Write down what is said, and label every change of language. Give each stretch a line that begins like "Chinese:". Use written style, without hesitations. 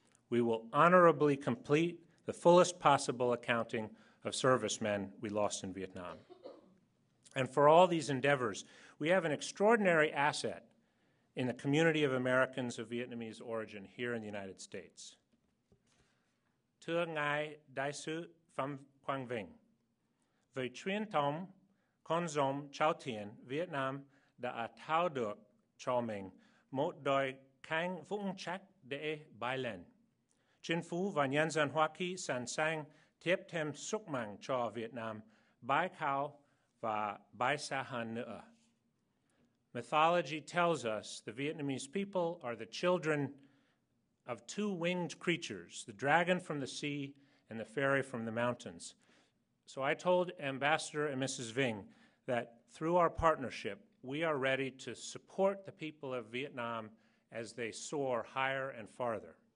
English: We will honorably complete the fullest possible accounting of servicemen we lost in Vietnam. And for all these endeavors, we have an extraordinary asset in the community of Americans of Vietnamese origin here in the United States.
Vietnamese: Thưa Ngài Đại sứ Pham Quang Vinh, với truyền thống con dòng Chao Thiên, Việt Nam đã thao được cho mình một đôi cánh vững chắc để bay lên. Chính phủ và nhân dân Hoa Kỳ sẵn sàng tiếp thêm sức mạnh cho Việt Nam bay cao và bay xa hơn nữa.
English: Mythology tells us the Vietnamese people are the children of two winged creatures, the dragon from the sea and the fairy from the mountains. So I told Ambassador and Mrs. Vinh that through our partnership, we are ready to support the people of Vietnam as they soar higher and farther.